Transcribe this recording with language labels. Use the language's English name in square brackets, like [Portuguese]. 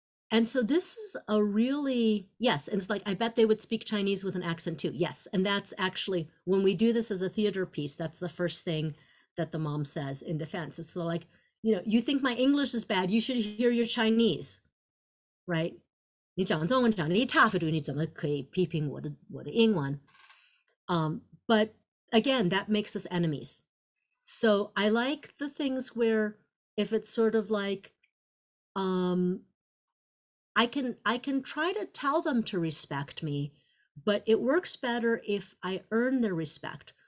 [English] And so this is a really, yes, and it's like, I bet they would speak Chinese with an accent too. Yes, and that's actually, when we do this as a theater piece, that's the first thing that the mom says in defense. It's so like, you know, you think my English is bad, you should hear your Chinese, right? [Chinese] 你讲中文讲得一塌糊涂，你怎么可以批评我的英文? [English] But again, that makes us enemies. So I like the things where if it's sort of like, I can try to tell them to respect me, but it works better if I earn their respect.